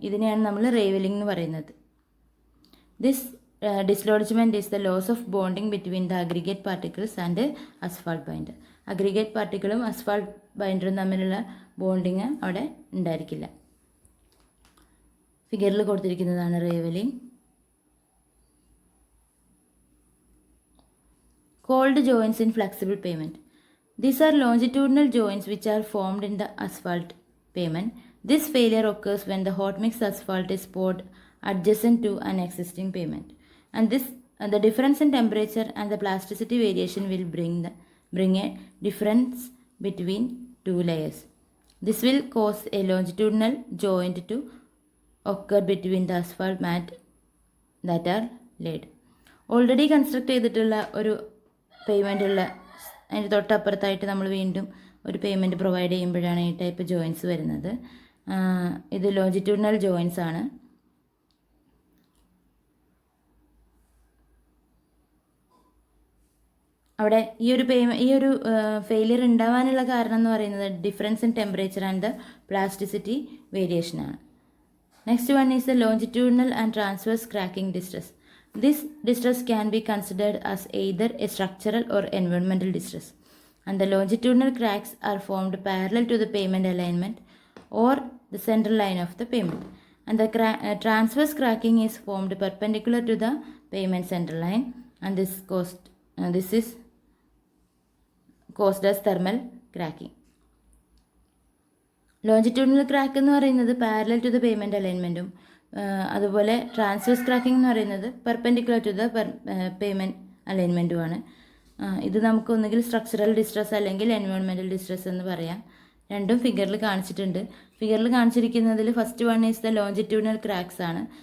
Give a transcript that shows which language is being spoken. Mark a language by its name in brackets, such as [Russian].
[Malayalam] ഇതിനെയാണ് നമ്മൾ റേവലിംഗ് എന്ന് പറയുന്നത്. [English] This dislodgement is the loss of bonding between the aggregate particles and asphalt binder. [Malayalam] Aggregate പാർട്ടിക്കിളും asphalt ബൈൻഡറും തമ്മിലുള്ള ബോണ്ടിങ് അവിടെ ഉണ്ടായിരിക്കില്ല. ഫിഗറിൽ കൊടുത്തിരിക്കുന്നതാണ് റേവലിംഗ്. [English] Cold joints in flexible pavement. These are longitudinal joints which are formed in the asphalt pavement. This failure occurs when the hot mix asphalt is poured adjacent to an existing pavement, and the difference in temperature and the plasticity variation will bring a difference between two layers. This will cause a longitudinal joint to occur between the asphalt mat that are laid. [Malayalam] Already construct ചെയ്തിട്ടുള്ള ഒരു payment ഉള്ള അതിൻ്റെ തൊട്ടപ്പുറത്തായിട്ട് നമ്മൾ വീണ്ടും ഒരു payment provide ചെയ്യുമ്പോഴാണ് ഈ type joints വരുന്നത്. ഇത് ലോഞ്ചിറ്റ്യൂഡിനൽ ജോയിൻസ് ആണ്. അവിടെ ഈ ഒരു ഫെയിലിയർ ഉണ്ടാവാനുള്ള കാരണം എന്ന് പറയുന്നത് difference in temperature and the plasticity വേരിയേഷനാണ്. [English] Next one is the longitudinal and transverse cracking distress. This distress can be considered as either a structural or environmental distress, and the longitudinal cracks are formed parallel to the pavement alignment or the center line of the pavement, and the transverse cracking is formed perpendicular to the pavement center line, and this is caused as thermal cracking. [Malayalam] Longitudinal crack എന്ന് പറയുന്നത് parallel to the payment അലൈൻമെൻറ്റും അതുപോലെ transverse cracking എന്ന് പറയുന്നത് perpendicular to the payment അലൈൻമെൻറ്റുമാണ്. ഇത് നമുക്ക് ഒന്നുകിൽ structural distress അല്ലെങ്കിൽ environmental distress എന്ന് പറയാം. രണ്ടും ഫിഗറിൽ കാണിച്ചിട്ടുണ്ട്. ഫിഗറിൽ കാണിച്ചിരിക്കുന്നതിൽ [English] first one is the longitudinal cracks [Malayalam] ആണ്.